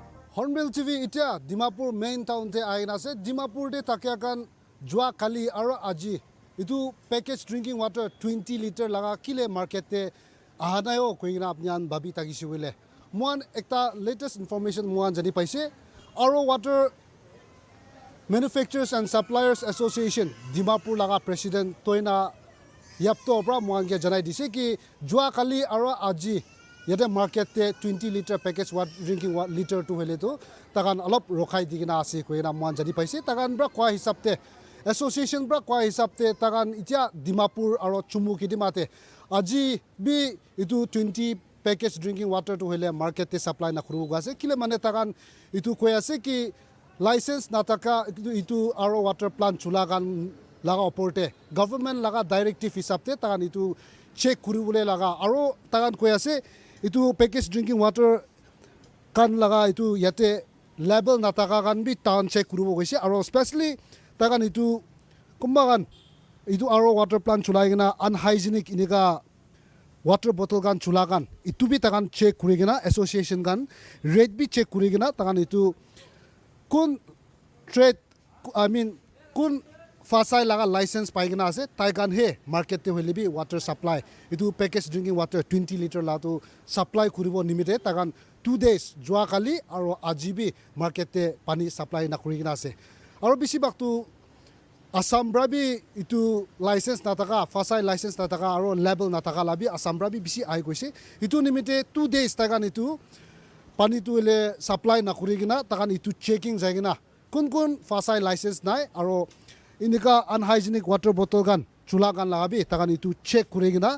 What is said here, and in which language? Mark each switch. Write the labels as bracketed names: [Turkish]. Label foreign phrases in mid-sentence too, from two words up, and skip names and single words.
[Naga Pidgin] Hornbill TV itia Dimapur main town te aina ase Dimapur de takiakan jua kali aro aji itu [English] package drinking water [Naga Pidgin] 20 liter laga kile market te ahanayo koina apnyan babi tagisi wile muan ekta [English] latest information [Naga Pidgin] muan jani paise aro water Manufacturers and Suppliers Association Dimapur laga president toina yapto pra muan ke janai dise ki jua kali aro aji yate market te 20 liter [English] package drinking water [Naga Pidgin] liter to hele to takan alop rokhai digina ase koina muan jani paise takan bra kwa hisab te association bra kwa hisab te takan itia Dimapur aro chumu kidimate aji bi itu 20 [English] package drinking water [Naga Pidgin] to hele market te supply na khuru gase kile mane takan itu koy ase ki license nataka itu aro [English] water plant [Naga Pidgin] chulagan laga oporte government laga directive hisabte takan itu check kuribule laga aro takan koy ase itu [English] package drinking water [Naga Pidgin] kan laga itu yate label nataka kan bi tan check kuribo goise aro especially takan itu kumbagan itu aro [English] water plant [Naga Pidgin] chulaigena unhygienic inika [English] water bottle [Naga Pidgin] kan chulagan itu bi takan check kurigena association kan rate bi check kurigena takan itu kun trade kun fasai laga license paigena ase taikan he market te hoile bi [English] water supply [Naga Pidgin] itu [English] package drinking water [Naga Pidgin] 20 liter la to supply kuribo nimite takan 2 days jua kali aro ajibi market te pani supply na kurigena ase aro bisi baktu Assam brabi itu license nataka fasai license nataka aro label nataka labi Assam brabi bisi ai koise itu nimite 2 days takan itu pani tu le supply na kurigena takan itu checking jaigena kun fasai license nai aro inika unhygienic [English] water bottle [Naga Pidgin] gan chula gan lagabi takan itu check kurigena